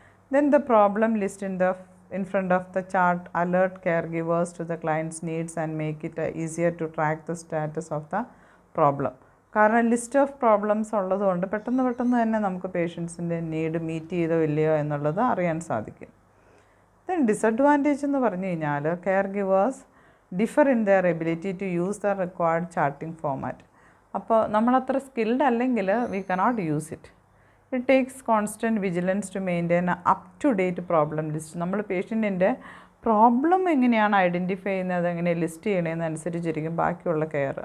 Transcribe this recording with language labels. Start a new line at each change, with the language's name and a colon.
English: Then the problem list in front of the chart alert caregivers to the client's needs and make it easier to track the status of the problem.
Malayalam: കാരണം list of problems ഉള്ളതുകൊണ്ട് പെട്ടെന്ന് തന്നെ നമുക്ക് പേഷ്യൻസിൻ്റെ need meet ചെയ്തോ ഇല്ലയോ എന്നുള്ളത് അറിയാൻ സാധിക്കും.
English: then disadvantage
Malayalam: എന്ന് പറഞ്ഞു കഴിഞ്ഞാൽ
English: Caregivers differ in their ability to use the required charting format.
Malayalam: അപ്പോൾ നമ്മളത്ര സ്കിൽഡ് അല്ലെങ്കിൽ
English: We cannot use it. It takes constant vigilance to maintain an up-to-date problem list.
Malayalam: നമ്മൾ പേഷ്യൻറ്റിൻ്റെ പ്രോബ്ലം എങ്ങനെയാണ് ഐഡൻറ്റിഫൈ ചെയ്യുന്നത്, എങ്ങനെ list ചെയ്യണമെന്നനുസരിച്ചിരിക്കും ബാക്കിയുള്ള കെയർ.